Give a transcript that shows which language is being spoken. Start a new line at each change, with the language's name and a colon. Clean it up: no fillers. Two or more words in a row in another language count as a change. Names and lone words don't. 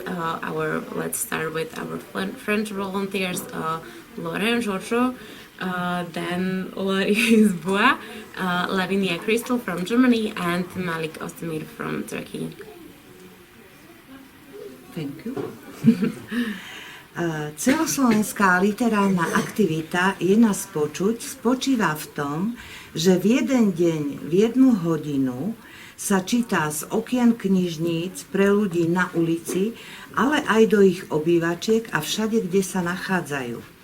English: Let's start with our French volunteers, Laurent Georgeot, then Loris Bois, Lavinia Crystal from Germany, and Malik Ostemir from Turkey. Thank you.
Slovak: Celoslovenská literárna aktivita Je nás počuť spočíva v tom, že v jeden deň, v 1 hodinu sa číta z okien knižníc pre ľudí na ulici, ale aj do ich obývačiek a všade, kde sa nachádzajú.